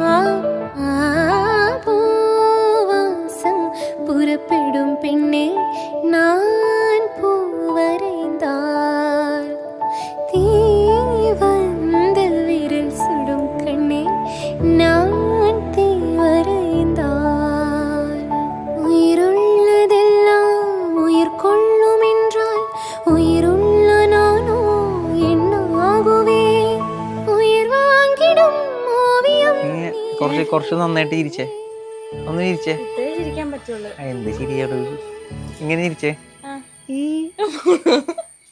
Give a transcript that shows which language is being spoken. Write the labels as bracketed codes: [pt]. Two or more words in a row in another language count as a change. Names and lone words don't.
[ta] பூவாசம் புறப்படும் பெண்ணே நான் பூவரைந்தால் தீ வந்து விரல் சுடும் கண்ணே நான் தீ வரைந்தால் உயிருள்ளதெல்லாம் உயிர் கொள்ளும் என்றால் உயிருள்ள நானோ என்ன ആകുവേൻ? உயிர் வாங்கிடும் ஓவியம். [ml] കുറച്ച് നന്നായിട്ട് ചിരിച്ചേ, ഒന്ന് ചിരിച്ചേ. ചിരിക്കാൻ പറ്റുള്ളൂ. എന്ത് ശരിയാടോ ഇങ്ങനെ ചിരിച്ചേ?